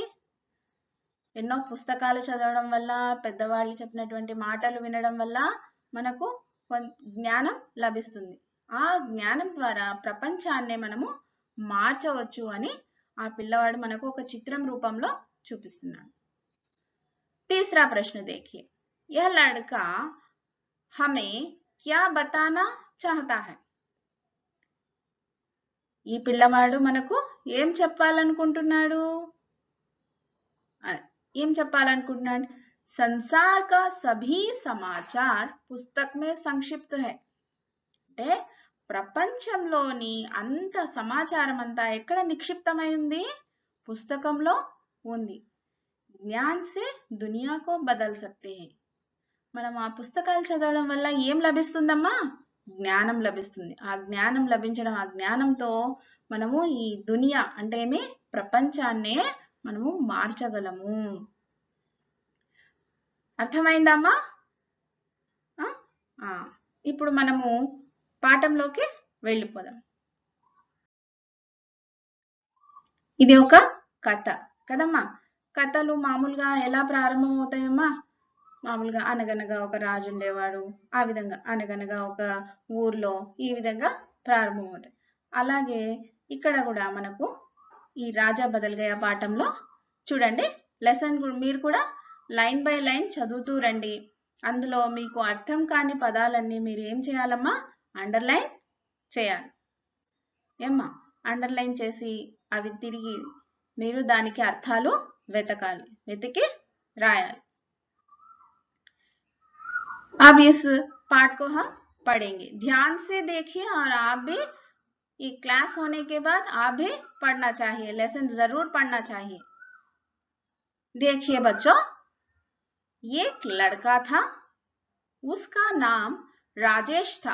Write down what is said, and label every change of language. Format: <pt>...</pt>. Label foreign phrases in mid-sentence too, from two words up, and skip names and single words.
<te>ఎన్నో పుస్తకాలు చదవడం వల్ల, పెద్దవాళ్ళు చెప్పినటువంటి మాటలు వినడం వల్ల మనకు జ్ఞానం లభిస్తుంది. ఆ జ్ఞానం ద్వారా ప్రపంచాన్నే మనము మార్చవచ్చు అని ఆ పిల్లవాడు మనకు ఒక చిత్రం రూపంలో చూపిస్తున్నాడు.</te> <hi>तीसरा प्रश्न देखिए, यह लड़का हमें क्या बताना चाहता है.</hi> <te>ఈ పిల్లవాడు మనకు ఏం చెప్పాలనుకుంటున్నాడు?</te> <hi>संसार का सभी समाचार पुस्तक में संक्षिप्त है.</hi> <te>అంటే ప్రపంచంలోని అంత సమాచారం అంతా ఎక్కడ నిక్షిప్తమై ఉంది? పుస్తకంలో ఉంది.</te> <hi>ज्ञान से दुनिया को बदल सकते है.</hi> <te>మనం ఆ పుస్తకాలు చదవడం వల్ల ఏం లభిస్తుందమ్మా? జ్ఞానం లభిస్తుంది. ఆ జ్ఞానం లభించడం, ఆ జ్ఞానంతో మనము ఈ దునియా అంటే ఏమి, ప్రపంచాన్నే మనము మార్చగలము. అర్థమైందమ్మా? ఇప్పుడు మనము పాఠంలోకి వెళ్ళిపోదాం. ఇది ఒక కథ కదమ్మా. కథలు మామూలుగా ఎలా ప్రారంభమవుతాయమ్మా? మామూలుగా అనగనగా ఒక రాజు ఉండేవాడు, ఆ విధంగా అనగనగా ఒక ఊర్లో, ఈ విధంగా ప్రారంభమవుతాయి. అలాగే ఇక్కడ కూడా మనకు ఈ రాజా బదల్ గయా పాఠంలో చూడండి, లెసన్ మీరు కూడా</te> <en>line by line</en> <te>చదువుతూ రండి. అందులో మీకు అర్థం కాని పదాలన్నీ మీరు ఏం చేయాలమ్మా? అండర్లైన్ చేయాలి. ఏమ్మా, అండర్లైన్ చేసి అవి తిరిగి మీరు దానికి అర్థాలు వెతకాలి, వెతికి రాయాలి.</te> <hi>अब इस पाठ को हम पढ़ेंगे, ध्यान से देखिए और आप भी ये क्लास होने के बाद आप भी पढ़ना चाहिए, लेसन जरूर पढ़ना चाहिए. देखिए बच्चों, एक लड़का था, उसका नाम राजेश था.</hi>